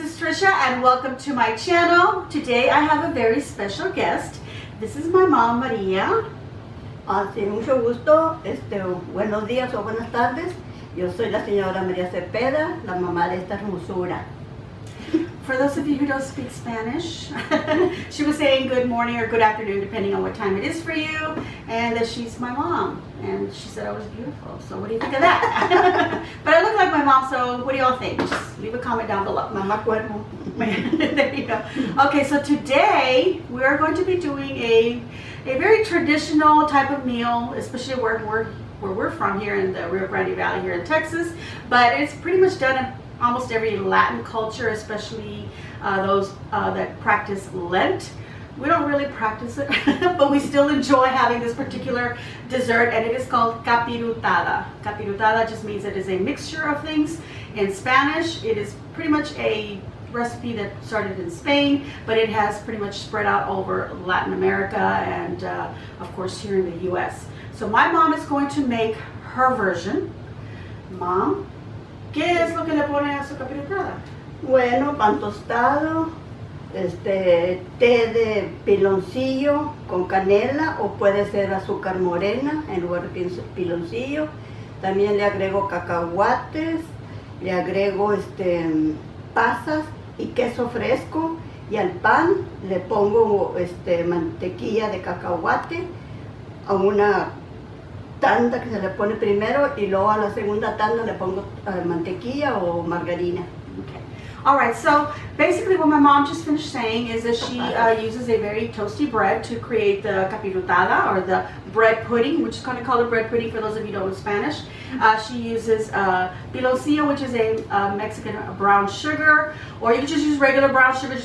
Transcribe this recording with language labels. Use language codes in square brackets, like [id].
[en] Patricia and welcome to my channel. Today I have a very special guest. This is my mom, Maria. [es] Sí, mucho gusto. Buenos días o buenas tardes. Yo soy la señora María Cepeda, la mamá de esta hermosura. [en] For those of you who don't speak Spanish, she was saying good morning or good afternoon depending on what time it is for you, and that she's my mom, and she said I was beautiful. So what do you think of that? But I look like my mom, so what do y'all think? Just leave a comment down below. [es] Mamá cuervo. [en] There you go. Okay, so today we are going to be doing a very traditional type of meal, especially where we're from here in the Rio Grande Valley here in Texas, but it's pretty much done in almost every Latin culture, especially those that practice Lent. We don't really practice it, but we still enjoy having this particular dessert, and it is called Capirotada. Capirotada just means it is a mixture of things. In Spanish, it is pretty much a recipe that started in Spain, but it has pretty much spread out over Latin America and of course here in the US. So my mom is going to make her version. [es] Mom, ¿qué es lo que le pone a su capirotada? Bueno, pan tostado, té de piloncillo con canela, o puede ser azúcar morena en lugar de piloncillo. También le agrego cacahuates, le agrego pasas y queso fresco, y al pan le pongo mantequilla de cacahuate a una tanda que se le pone primero, y luego a la segunda tanda le pongo mantequilla o margarina. [en] Okay. All right, so basically what my mom just finished saying is that she uses a very toasty bread to create the capirotada, or the bread pudding, which is kind of called a bread pudding for those of you who don't know Spanish. She uses piloncillo, which is a Mexican brown sugar, or you can just use regular brown sugar.